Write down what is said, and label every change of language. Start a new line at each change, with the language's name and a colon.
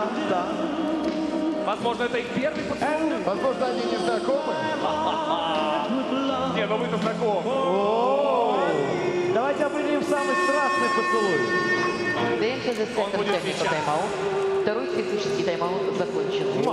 Russian: Да. Возможно, это их первый поцелуй. Возможно, они не знакомы. Не, ну вы-то знакомы. Давайте определим самый страстный поцелуй.
English: Then to the second technical timeout.
Russian: Второй тактический тайм-аут закончен.